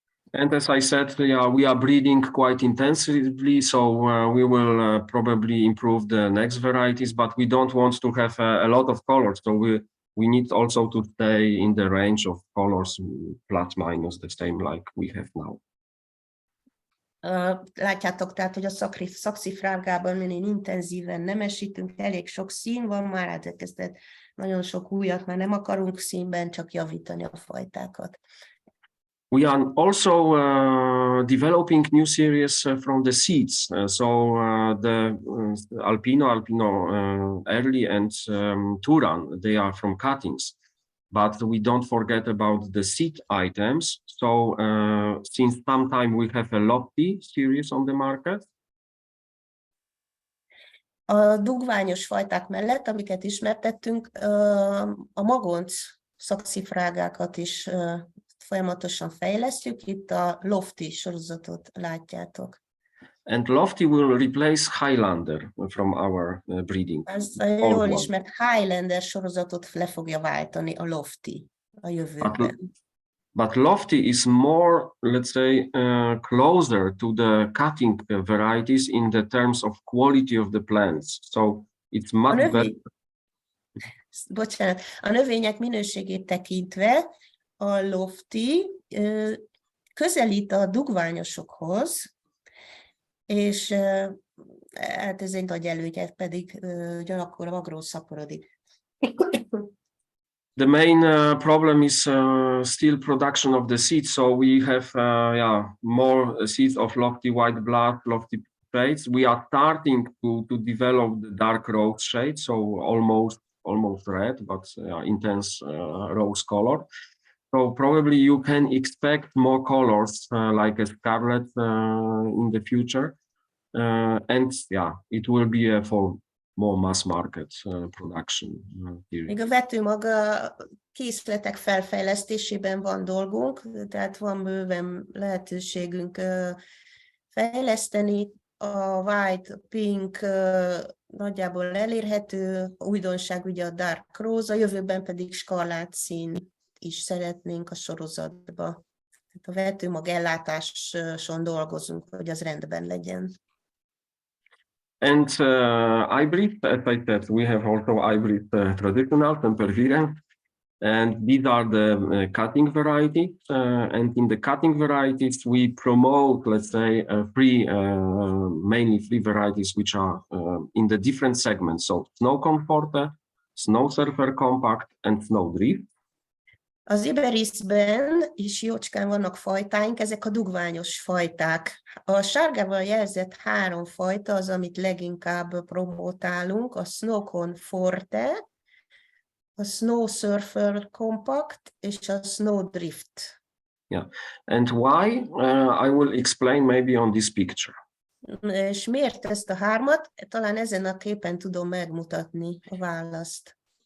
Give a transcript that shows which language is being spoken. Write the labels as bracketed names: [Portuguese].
[English] And as I said, yeah, we are breeding quite intensively, so we will probably improve the next varieties, but we don't want to have a lot of colors. So we need also to stay in the range of colors plus minus the same like we have now. [Hungarian] Látjátok tehát, hogy a szakszifrágában minél intenzíven nemesítünk, elég sok szín van már, elkezdett nagyon sok újat már nem akarunk színben, csak javítani a fajtákat. [English] We are also developing new series from the seeds. The Alpino Early and Turan, they are from cuttings. But we don't forget about the seed items. So since some time we have a Lofty series on the market. [Hungarian] A dugványos fajták mellett, amiket ismertettünk, a magonc szakszifrágákat is folyamatosan fejlesztjük. Itt a Lofty sorozatot látjátok. [English] And Lofty will replace Highlander from our breeding. [Hungarian] Ez a jól ismert Highlander sorozatot le fogja váltani a Lofty a jövőben. [English] But Lofty is more, let's say, closer to the cutting varieties in the terms of quality of the plants. So it's much better. [Hungarian] Bocsánat, a növények minőségét tekintve a Lofty közelít a dugványosokhoz, és hát ez egy nagy előnye, pedig ugyanakkor magról szaporodik. [English] The main problem is still production of the seeds. So we have more seeds of Lofty white blood, Lofty shades. We are starting to develop the dark rose shade, so almost red, but intense rose color. So probably you can expect more colors like a scarlet in the future, and it will be for more mass market production. [Hungarian] Még a vetőmaga készletek felfejlesztésében van dolgunk, tehát van bőven lehetőségünk fejleszteni. A white, a pink nagyjából elérhető, újdonság ugye a dark rose, a jövőben pedig skarlát szín is szeretnénk a sorozatba. Tehát a vetőmag ellátáson dolgozunk, hogy az rendben legyen. [English] And hybrid, as I said, we have also hybrid traditional Sempervirens, and these are the cutting varieties. And in the cutting varieties, we promote, let's say, mainly three varieties which are in the different segments. So Snow Comforter, Snow Surfer Compact, and Snow Drift. [Hungarian] Az Iberisben is jócskán vannak fajtáink, ezek a dugványos fajták. A sárgával jelzett 3 fajta az, amit leginkább promotálunk, a Snow Forte, a Snow Surfer Compact és a Snow Drift. [English] Yeah, and why? I will explain maybe on this picture. [Hungarian] És miért ezt a 3-at? Talán ezen a képen tudom megmutatni a választ.